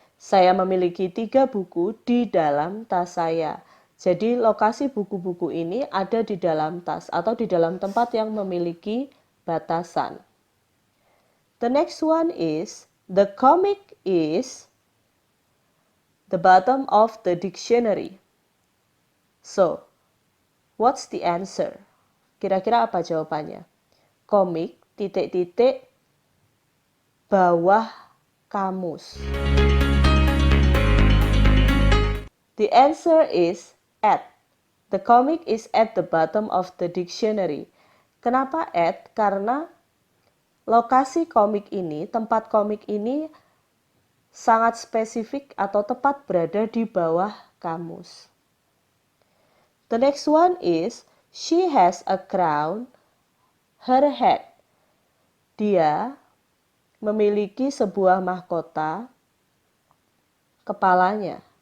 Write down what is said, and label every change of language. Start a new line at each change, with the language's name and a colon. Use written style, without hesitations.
Indonesian: Saya memiliki 3 buku di dalam tas saya. Jadi lokasi buku-buku ini ada di dalam tas atau di dalam tempat yang memiliki batasan.
English: The next one is, the comic is the bottom of the dictionary. So, what's the answer?
Indonesian: Kira-kira apa jawabannya? Komik, titik-titik, bawah kamus.
English: The answer is at. The comic is at the bottom of the dictionary.
Indonesian: Kenapa at? Karena lokasi komik ini, tempat komik ini sangat spesifik atau tepat berada di bawah kamus.
English: The next one is, she has a crown, her head.
Indonesian: Dia memiliki sebuah mahkota, kepalanya.